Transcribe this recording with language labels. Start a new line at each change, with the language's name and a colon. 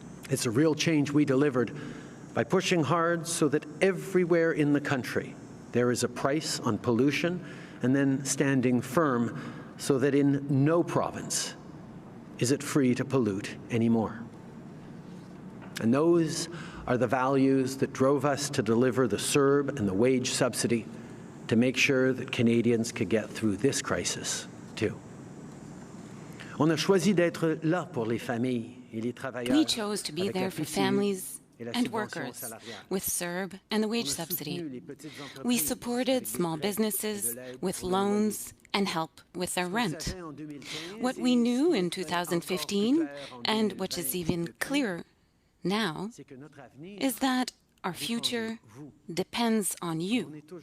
English: It's a real change we delivered by pushing hard so that everywhere in the country there is a price on pollution, and then standing firm so that in no province is it free to pollute anymore. And those are the values that drove us to deliver the CERB and the wage subsidy to make sure that Canadians could get through this crisis, too.
French: On a choisi d'être là pour les familles et les travailleurs.
English: We chose to be there for families and workers with CERB and the wage subsidy. We supported small businesses with loans and help with their rent. What we knew in 2015, and which is even clearer now, is that our future depends on you.